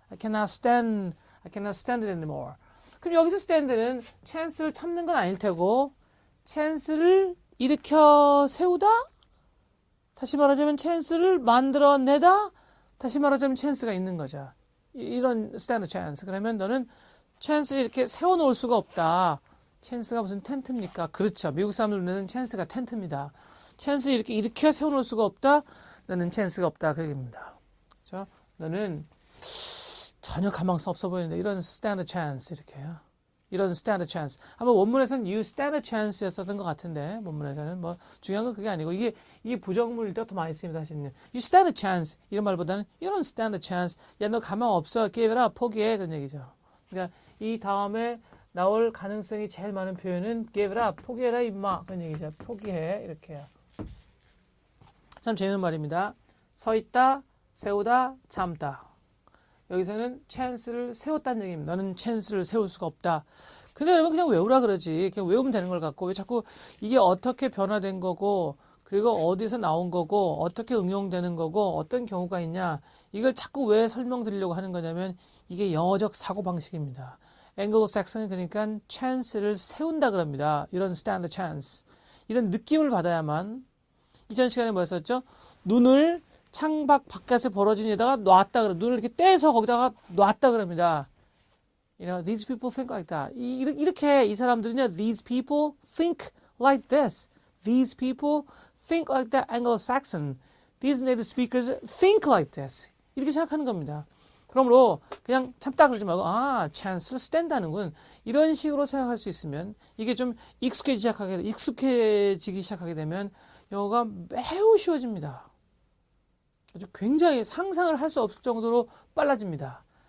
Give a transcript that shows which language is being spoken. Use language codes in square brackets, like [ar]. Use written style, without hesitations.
[en] I cannot stand it anymore. [ko] 그럼 여기서 stand는 chance를 참는 건 아닐 테고 chance를 일으켜 세우다? 다시 말하자면 chance를 만들어내다? 다시 말하자면 chance가 있는 거죠. 이런 [en] stand a chance. [ko] 그러면 너는 chance를 이렇게 세워놓을 수가 없다. chance가 무슨 텐트입니까? 그렇죠. 미국 사람들 눈에는 chance가 텐트입니다. chance를 이렇게 일으켜 세워놓을 수가 없다? 너는 chance가 없다. 그 얘기입니다. 그렇죠? 너는 전혀 가망성 없어 보이는데 이런 [en] stand a chance [ko] 이렇게요. 이런 [en] stand a chance. [ko] 아마 원문에서는 [en] you stand a chance [ko] 였었던 것 같은데 원문에서는 뭐 중요한 건 그게 아니고 이게 부정문일 때가 더 많이 쓰입니다. 사실은 [en] you stand a chance [ko] 이런 말보다는 [en] you don't stand a chance. [ko] 야, 너 가망 없어. [en] give it up. [ko] 포기해. 그런 얘기죠. 그러니까 이 다음에 나올 가능성이 제일 많은 표현은 [en] give it up. [ko] 포기해라 임마. 그런 얘기죠. 포기해. 이렇게요. 참 재밌는 말입니다. 서 있다, 세우다, 참다. 여기서는 chance를 세웠다는 얘기입니다. 너는 chance를 세울 수가 없다. 근데 여러분 그냥 외우라 그러지. 그냥 외우면 되는 걸 갖고 왜 자꾸 이게 어떻게 변화된 거고 그리고 어디서 나온 거고 어떻게 응용되는 거고 어떤 경우가 있냐 이걸 자꾸 왜 설명드리려고 하는 거냐면 이게 영어적 사고방식입니다. 앵글로색슨은 그러니까 chance를 세운다 그럽니다. 이런 [en] standard chance. [ko] 이런 느낌을 받아야만 이전 시간에 뭐였었죠? 눈을 창밖 바깥에 벌어진 데다가 놨다 그래. 눈을 이렇게 떼서 거기다가 놨다 그럽니다. [en] You know, these people think like that. [ko] 이렇게 이 사람들은요, [en] these people think like this. These people think like that Anglo-Saxon. These native speakers think like this. [ko] 이렇게 생각하는 겁니다. 그러므로 그냥 참다 그러지 말고 chance를 뗀다는군. 이런 식으로 생각할 수 있으면 이게 좀 익숙해지기 시작하게 되면 영어가 매우 쉬워집니다. 아주 굉장히 상상을 할 수 없을 정도로 빨라집니다.